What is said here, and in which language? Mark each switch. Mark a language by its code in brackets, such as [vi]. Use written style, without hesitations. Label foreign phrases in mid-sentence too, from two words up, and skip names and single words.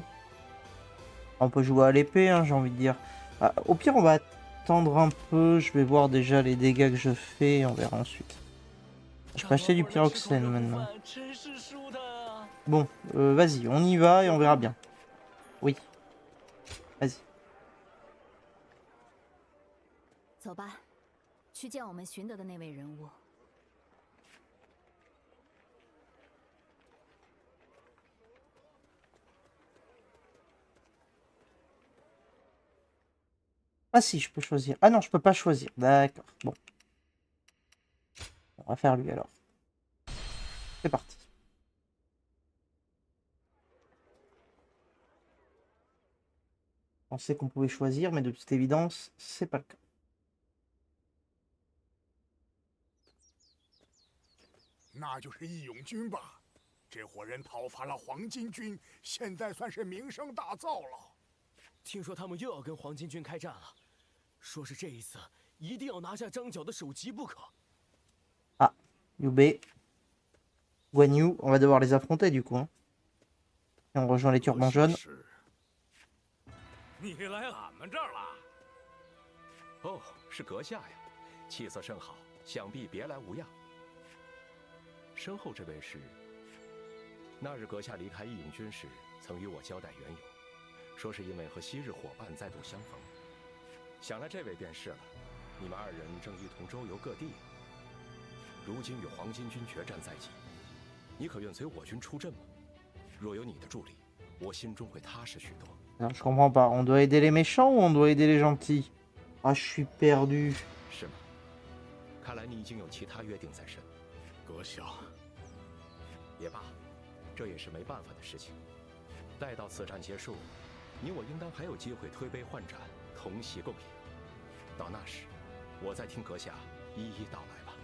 [fr] On peut jouer à l'épée, hein, j'ai envie de dire. Ah, au pire, on va attendre un peu. Je vais voir déjà les dégâts que je fais et on verra ensuite. Je peux acheter du pyroxène maintenant. Bon, vas-y, on y va et on verra bien. Oui. Vas-y. [zh] 走吧，去见我们寻得的那位人物。 [fr] Ah si, je peux choisir. Ah non, je peux pas choisir. D'accord. Bon. On va faire lui alors. C'est parti. On sait qu'on pouvait choisir, mais de toute évidence, c'est pas le cas. [zh] 那就是义勇军吧？这伙人讨伐了黄巾军，现在算是名声大噪了。听说他们又要跟黄巾军开战了，说是这一次一定要拿下张角的首级不可。 [fr] Ah, Liu Guan Yu, on va devoir les affronter du coup. Hein. Et on rejoint les turbans jaunes. [zh] 你来俺们这儿了？哦，是阁下呀，气色甚好，想必别来无恙。身后这位是？那日阁下离开义勇军时，曾与我交代缘由，说是因为和昔日伙伴再度相逢。想来这位便是了。你们二人正一同周游各地，如今与黄巾军决战在即，你可愿随我军出阵吗？若有你的助力，我心中会踏实许多。 [fr] Alors, je comprends pas. On doit aider les méchants ou on doit aider les gentils? Ah, je suis perdu. [zh] 是吗？看来你已经有其他约定在身。阁下，也罢，这也是没办法的事情。待到此战结束，你我应当还有机会推杯换盏，同席共饮。到那时，我再听阁下一一道来吧。